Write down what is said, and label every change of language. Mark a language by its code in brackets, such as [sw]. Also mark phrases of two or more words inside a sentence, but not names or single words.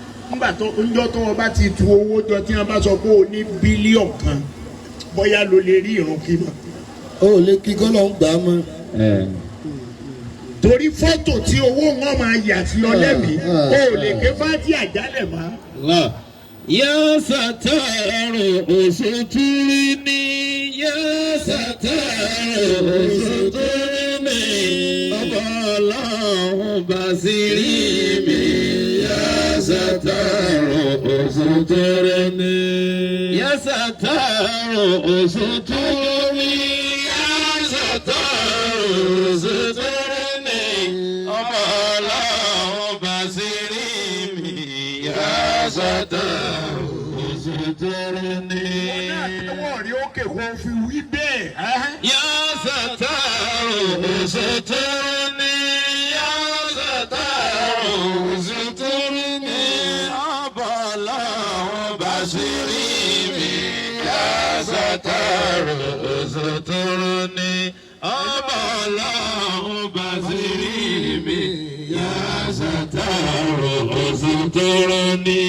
[yo] Nígbà tó, ńjọ́ tó o bá ti tu owó jọ tí wọ́n bá sọ pé o ní bílíọ̀nù kan, bóyá lo lè rí ìrun kí mọ́. O ò lè kí kọ́lọ̀ ń gbà á mọ́. Ẹ. Torí fọ́tò tí owó wọn máa yà sí ọ lẹ́mìí, Ah, ah, o ò lè ah. ké fátì àjálẹ̀ mọ́. Allah. [ar] يا ستار، استرني. يا ستار، استرني. [yo] Ọba Ọlọ́run, bá sí rí mi. [ar] يا ستار، استرني. يا ستار، استرني. يا ستار، استرني. [yo] Ọba Ọlọ́run, bá sí rí mi. [ar] يا ستار، استرني. [yo] Wọ́n náà tẹ́wọ́ rí òkè kó fi wí bẹ́ẹ̀, ẹ́? [ar] يا ستار، استرني. يا ستار، استرني. [yo] Ọba Ọlọ́run, bá sí rí mi. [ar] يا ستار، استرني. [yo] Ọba Ọlọ́run, bá sí rí mi. [ar] يا ستار، استرني.